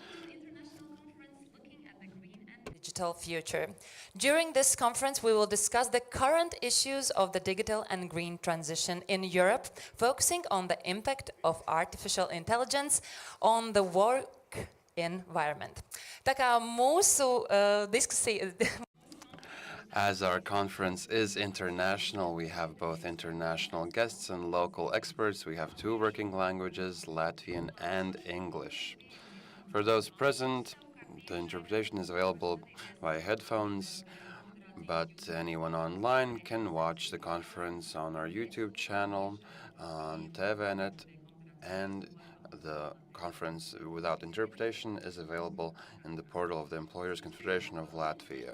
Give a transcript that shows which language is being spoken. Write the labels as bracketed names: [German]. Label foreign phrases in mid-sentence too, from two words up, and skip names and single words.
[English] Digital future. During this conference, we will discuss the current issues of the digital and green transition in Europe, focusing on the impact of artificial intelligence on the work environment. [Latvian] Tā kā mūsu diskusija [English] As our conference is international, we have both international guests and local experts. We have two working languages, Latvian and English. For those present, the interpretation is available via headphones, but anyone online can watch the conference on our YouTube channel, on TVNet, and the conference without interpretation is available in the portal of the Employers Confederation of Latvia.